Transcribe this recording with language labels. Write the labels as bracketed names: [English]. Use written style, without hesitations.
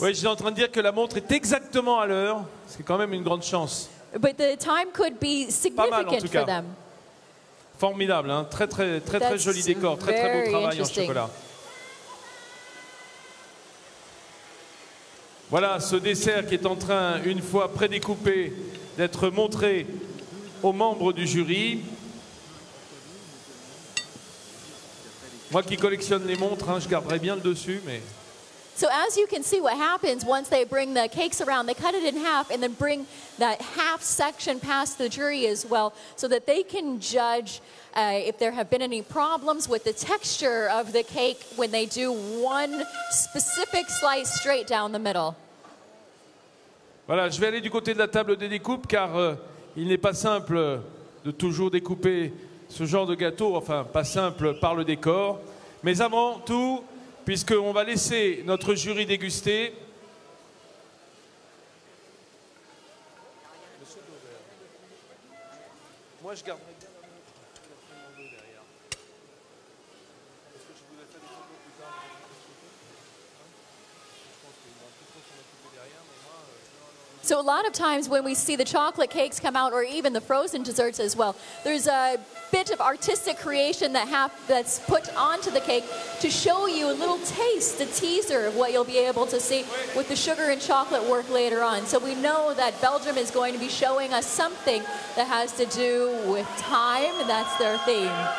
[French] Oui, je suis en train de dire que la montre est exactement à l'heure. C'est quand même une grande chance. [English] But the time could be significant for them. [French] Formidable, hein? Très joli décor, très beau travail en chocolat. Voilà ce dessert qui est en train, une fois prédécoupé, d'être montré aux membres du jury. Moi qui collectionne les montres, hein, je garderai bien le dessus, mais... [English] So as you can see, what happens once they bring the cakes around, they cut it in half and then bring that half section past the jury as well, so that they can judge if there have been any problems with the texture of the cake when they do one specific slice straight down the middle. [French] Voilà, je vais aller du côté de la table des découpes, car il n'est pas simple de toujours découper ce genre de gâteau, enfin pas simple par le décor, mais avant tout, puisqu'on va laisser notre jury déguster. Moi je garderai bien la montre derrière. Est-ce que je vous ai fait des photos plus tard? Je pense qu'il va plus trop s'en occuper derrière, mais moi... [English] So a lot of times when we see the chocolate cakes come out, or even the frozen desserts as well, there's a bit of artistic creation that's put onto the cake to show you a little taste, a teaser of what you'll be able to see with the sugar and chocolate work later on. So we know that Belgium is going to be showing us something that has to do with time, and that's their theme.